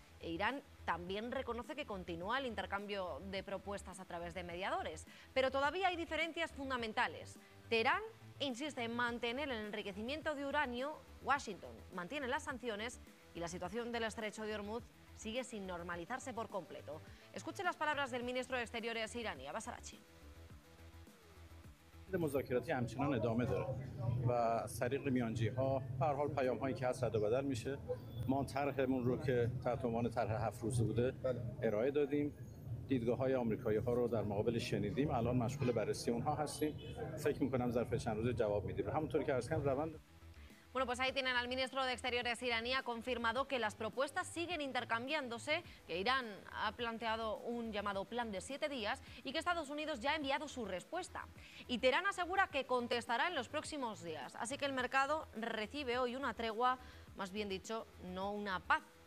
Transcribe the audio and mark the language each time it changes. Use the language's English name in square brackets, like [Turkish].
[Spanish] Irán también reconoce que continúa el intercambio de propuestas a través de mediadores, pero todavía hay diferencias fundamentales. Teherán insiste en mantener el enriquecimiento de uranio, Washington mantiene las sanciones y la situación del estrecho de Hormuz sigue sin normalizarse por completo. Escuche las palabras del ministro de Exteriores iraní, Abbas Araghchi. [Persian] مثل مذاکراتی همچنان ادامه داره و از طریق میانجی ها به هر حال پیام هایی که هست رد و بدل میشه. ما طرحمون رو که تحت عنوان طرح 7 روزه بوده ارائه دادیم، دیدگاه های آمریکایی ها رو در مقابل شنیدیم، الان مشغول بررسی اونها هستیم، فکر میکنم ظرف چند روز جواب میدیم. همونطور که عرض کردم روند. [Spanish] Bueno, pues ahí tienen al ministro de Exteriores iraní, ha confirmado que las propuestas siguen intercambiándose, que Irán ha planteado un llamado plan de 7 días y que Estados Unidos ya ha enviado su respuesta. Y Teherán asegura que contestará en los próximos días. Así que el mercado recibe hoy una tregua, más bien dicho, no una paz.